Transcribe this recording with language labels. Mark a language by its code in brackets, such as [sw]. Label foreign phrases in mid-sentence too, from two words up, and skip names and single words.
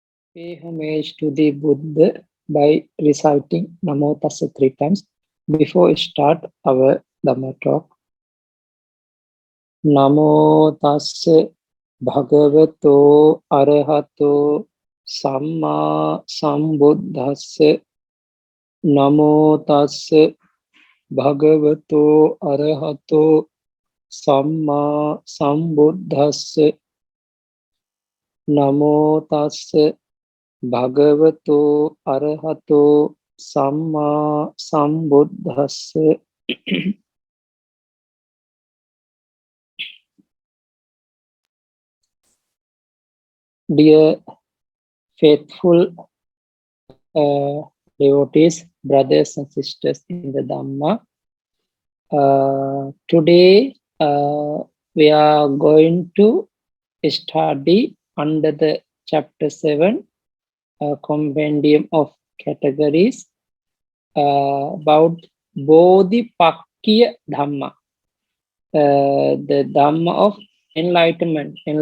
[en] Pay homage to the Buddha by reciting Namo Tassa 3 times before we start our Dhamma talk. [pi] Namo Tassa Bhagavato Arahato Samma Sambuddhassa. Namo Tassa Bhagavato Arahato Samma Sambuddhassa. Namo Tassa Bhagavato Arahato Samma Sambuddhassa. [en] Dear faithful devotees, brothers and sisters in the Dhamma, today we are going to study under the chapter 7, Compendium of Categories, about Bodhipakya Dhamma, the Dhamma of enlightenment.